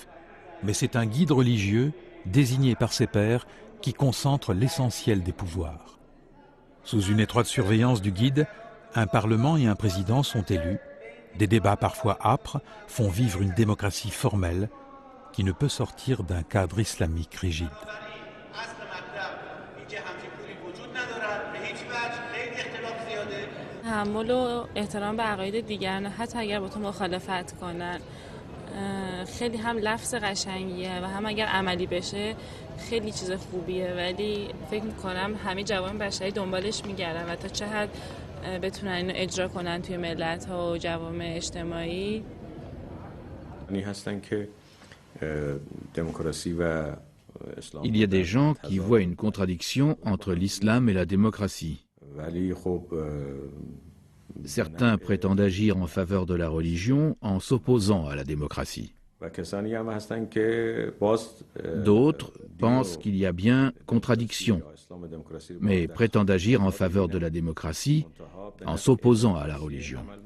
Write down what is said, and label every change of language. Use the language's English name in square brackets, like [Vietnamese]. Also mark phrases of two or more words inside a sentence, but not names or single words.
[French] Mais c'est un guide religieux, désigné par ses pairs, qui concentre l'essentiel des pouvoirs. Sous une étroite surveillance du guide, un parlement et un président sont élus. Des débats parfois âpres font vivre une démocratie formelle qui ne peut sortir d'un cadre islamique rigide. [Persian] تحمل و احترام به عقاید دیگران حتی اگر با تو مخالفت کنن خیلی هم لفظ قشنگیه و هم اگر عملی بشه خیلی چیز خوبیه ولی فکر میکنم همه جوان بشری دنبالش میگردن و تا چه حد بتونن اینو اجرا کنن توی ملت ها و جوامع اجتماعی. هستن که دموکراسی و [French] Il y a des gens qui voient une contradiction entre l'islam et la démocratie. Certains prétendent agir en faveur de la religion en s'opposant à la démocratie. D'autres pensent qu'il y a bien contradiction, mais prétendent agir en faveur de la démocratie en s'opposant à la religion.